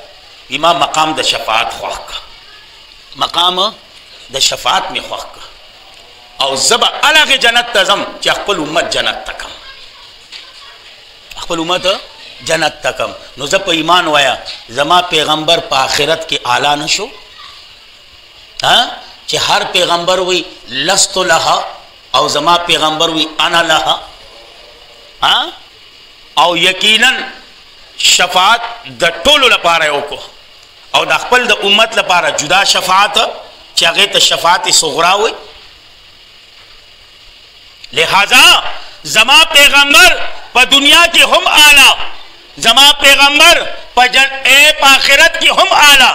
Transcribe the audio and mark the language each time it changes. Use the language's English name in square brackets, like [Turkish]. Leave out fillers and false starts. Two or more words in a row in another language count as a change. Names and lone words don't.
[Pashto] ما مقام د شفاعت خوښ کړه، مقام د شفاعت مې خوښ کړه، او زه به هلغې جنت ته ځم چې خپل امت جنت ته کم، خپل امت جنت ته کم. نو زه په ایمان وایا زما پیغمبر په آخرت کې اعلی نه شو؟ چې هر پیغمبر وی [Arabic] لست لها [Pashto] او زما پیغمبر وی [Arabic] انا لها. [Pashto] او یقینا شفاعت د ټولو لپاره یو کو، او د خپل د امت لپاره جدا شفاعت چې هغې ته شفاعت صغرا وی. لہذا زما پیغمبر په دنیا کې هم اعلی، زما پیغمبر په آخرت کې هم اعلی.